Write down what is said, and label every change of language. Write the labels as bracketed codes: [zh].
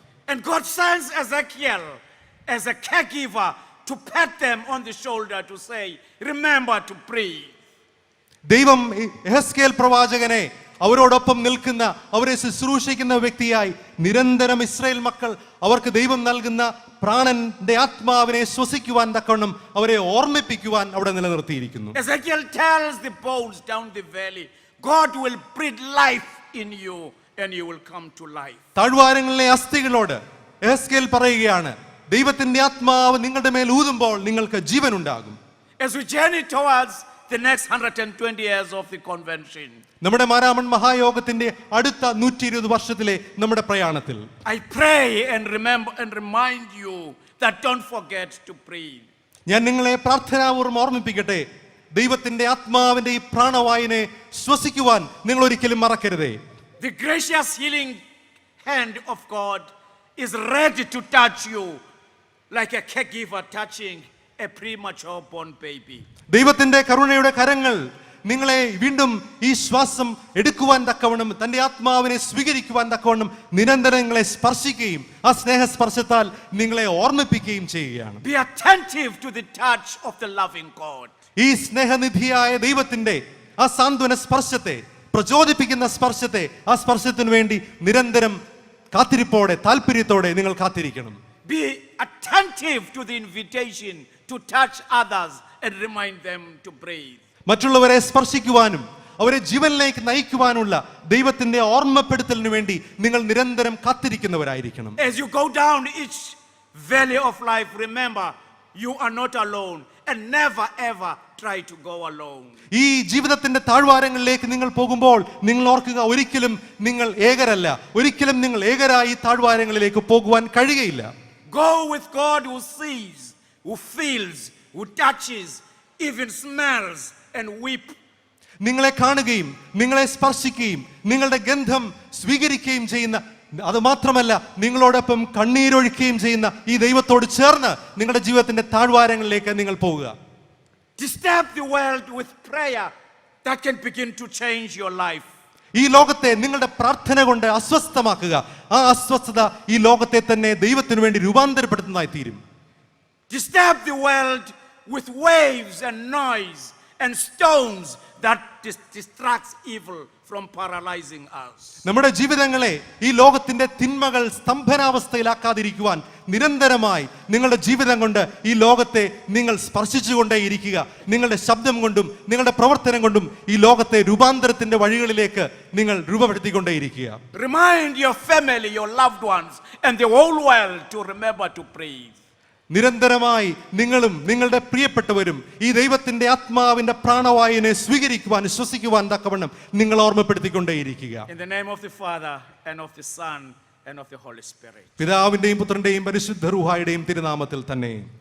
[en] And God sends Ezekiel as a caregiver to pat them on the shoulder to say, remember to breathe. [ml] ദൈവം യെഹെസ്കേൽ പ്രവാചകനെ അവരോടൊപ്പം നിൽക്കുന്ന, അവരെ ശുശ്രൂഷിക്കുന്ന വ്യക്തിയായി നിരന്തരം ഇസ്രായേൽ മക്കൾ അവർക്ക് ദൈവം നൽകുന്ന പ്രാണന്റെ ആത്മാവിനെ ശ്വസിക്കുവാൻ തക്കവണ്ണം അവരെ ഓർമ്മിപ്പിക്കുവാൻ അവിടെ നിലനിർത്തിയിരിക്കുന്നു. [en] Ezekiel tells the bones down the valley, God will breathe life in you and you will come to life. [ml] താഴ്വാരങ്ങളിലെ അസ്ഥികളോട് യെഹെസ്കേൽ പറയുകയാണ്, ദൈവത്തിന്റെ ആത്മാവ് നിങ്ങളുടെ മേൽ ഊതുമ്പോൾ നിങ്ങൾക്ക് ജീവൻ ഉണ്ടാകും. [en] As we journey towards the next 120 years of the convention, [ml] നമ്മുടെ മാരാമൺ മഹായോഗത്തിന്റെ അടുത്ത 120 വർഷത്തിലെ നമ്മുടെ പ്രയാണത്തിൽ [en] I pray and remember and remind you that don't forget to breathe. [ml] ഞാൻ നിങ്ങളെ പ്രാർത്ഥനാപൂർവ്വം ഓർമ്മിപ്പിക്കട്ടെ, ദൈവത്തിന്റെ ആത്മാവിന്റെ ഈ പ്രാണവായുവിനെ ശ്വസിക്കുവാൻ നിങ്ങൾ ഒരിക്കലും മറക്കരുതേ. [en] The gracious healing hand of God is ready to touch you like a caregiver touching a premature born baby. [ml] ദൈവത്തിന്റെ കരുണയുടെ കരങ്ങൾ നിങ്ങളെ വീണ്ടും ഈ ശ്വാസം എടുക്കുവാൻ തക്കവണ്ണം, തന്റെ ആത്മാവിനെ സ്വീകരിക്കുവാൻ തക്കവണ്ണം നിരന്തരം നിങ്ങളെ സ്പർശിക്കുകയും ആ സ്നേഹസ്പർശത്താൽ നിങ്ങളെ ഓർമ്മിപ്പിക്കുകയും ചെയ്യുകയാണ്. [en] Be attentive to the touch of the loving God. [ml] ഈ സ്നേഹനിധിയായ ദൈവത്തിന്റെ ആ സാന്ത്വന സ്പർശത്തെ, പ്രചോദിപ്പിക്കുന്ന സ്പർശത്തെ, ആ സ്പർശത്തിനു വേണ്ടി നിരന്തരം കാത്തിരിപ്പോടെ താല്പര്യത്തോടെ നിങ്ങൾ കാത്തിരിക്കണം. [en] Be attentive to the invitation to touch others and remind them to breathe. [ml] മറ്റുള്ളവരെ സ്പർശിക്കുവാനും അവരെ ജീവനിലേക്ക് നയിക്കുവാനുള്ള ദൈവത്തിന്റെ ഓർമ്മപ്പെടുത്തലിനു വേണ്ടി നിങ്ങൾ നിരന്തരം കാത്തിരിക്കുന്നവരായിരിക്കണം. [en] As you go down each valley of life, remember you are not alone and never ever try to go alone. [ml] ഈ ജീവിതത്തിന്റെ താഴ്വാരങ്ങളിലേക്ക് നിങ്ങൾ പോകുമ്പോൾ നിങ്ങൾ ഓർക്കുക, ഒരിക്കലും നിങ്ങൾ ഏകരല്ല, ഒരിക്കലും നിങ്ങൾ ഏകരായി താഴ്വാരങ്ങളിലേക്ക് പോകുവാൻ കഴിയുകയില്ല. [en] Go with God who sees, who feels, who touches, even smells and weep. [ml] നിങ്ങളെ കാണുകയും നിങ്ങളെ സ്പർശിക്കുകയും നിങ്ങളുടെ ഗന്ധം സ്വീകരിക്കുകയും ചെയ്യുന്ന, അത് മാത്രമല്ല നിങ്ങളോടൊപ്പം കണ്ണീരൊഴുക്കുകയും ചെയ്യുന്ന ഈ ദൈവത്തോട് ചേർന്ന് നിങ്ങളുടെ ജീവിതത്തിന്റെ താഴ്വാരങ്ങളിലേക്ക് നിങ്ങൾ പോകുക. [en] Disturb the world with prayer that can begin to change your life. [ml] ഈ ലോകത്തെ നിങ്ങളുടെ പ്രാർത്ഥന കൊണ്ട് അസ്വസ്ഥമാക്കുക. ആ അസ്വസ്ഥത ഈ ലോകത്തെ തന്നെ ദൈവത്തിനു വേണ്ടി രൂപാന്തരപ്പെടുത്തുന്നതായി തീരും. [en] Disturb the world with waves and noise and stones that distracts evil from paralyzing us. [ml] നമ്മുടെ ജീവിതങ്ങളെ ഈ ലോകത്തിന്റെ തിന്മകൾ സ്തംഭനാവസ്ഥയിലാക്കാതിരിക്കുവാൻ നിരന്തരമായി നിങ്ങളുടെ ജീവിതം കൊണ്ട് ഈ ലോകത്തെ നിങ്ങൾ സ്പർശിച്ചുകൊണ്ടേയിരിക്കുക. നിങ്ങളുടെ ശബ്ദം കൊണ്ടും നിങ്ങളുടെ പ്രവർത്തനം കൊണ്ടും ഈ ലോകത്തെ രൂപാന്തരത്തിന്റെ വഴികളിലേക്ക് നിങ്ങൾ രൂപപ്പെടുത്തിക്കൊണ്ടേയിരിക്കുക. [en] Remind your family, your loved ones and the whole world to remember to breathe. [ml] നിരന്തരമായി നിങ്ങളും നിങ്ങളുടെ പ്രിയപ്പെട്ടവരും ഈ ദൈവത്തിന്റെ ആത്മാവിന്റെ പ്രാണവായുവിനെ സ്വീകരിക്കുവാൻ, ശ്വസിക്കുവാൻ തക്കവണ്ണം നിങ്ങൾ ഓർമ്മപ്പെടുത്തിക്കൊണ്ടേയിരിക്കുക. [en] In the name of the Father and of the Son and of the Holy Spirit. [ml] പിതാവിന്റെയും പുത്രന്റെയും പരിശുദ്ധ റൂഹായുടെയും തിരുനാമത്തിൽ തന്നെ.